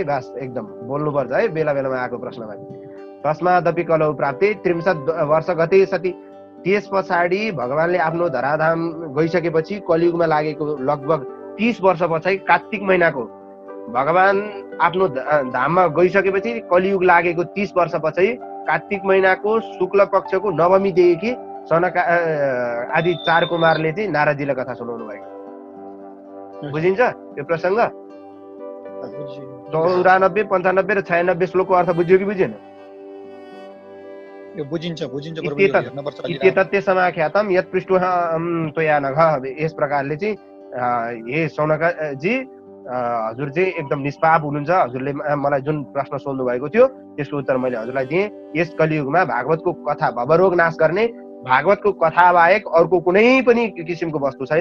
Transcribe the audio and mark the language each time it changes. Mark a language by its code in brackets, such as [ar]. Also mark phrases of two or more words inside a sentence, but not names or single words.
[ne] बस एकदम बोल्नुपर्छ है बेला बेलामा आएको प्रश्नमा। [sa] तस्मादपि कलौ प्राप्ति [ne] 63 वर्ष गते सती त्यस पछाडि भगवानले आफ्नो धराधाम गइसकेपछि कलियुगमा लागेको लगभग 30 वर्ष पछाडि कार्तिक महिनाको भगवान आफ्नो धाममा गइसकेपछि कलियुग लागेको 30 वर्ष पछाडि कार्तिक महिनाको शुक्ल पक्षको नवमीदेखि सनका आदि 4 कुमारले चाहिँ नारदजीलाई कथा सुनाउनु भएको। बुझिन्छ यो प्रसङ्ग? 94, 95 र 96 श्लोकको अर्थ बुझ्यो कि बुझेन? [sa] इत्येतत्ते समाख्यातम यत् पृष्ठोऽहं त्वया नघ। [ne] यस प्रकारले चाहिँ हे सौनकजी हजुर चाहिँ एकदम निष्पाप हुनुहुन्छ। हजुरले मलाई जुन प्रश्न सोध्नु भएको थियो त्यसको उत्तर मैले हजुरलाई दिएँ। यस कलियुगमा भागवतको कथा भवरोग नाश गर्ने भागवतको कथा बाहेक अर्को कुनै पनि किसिमको वस्तु छैन।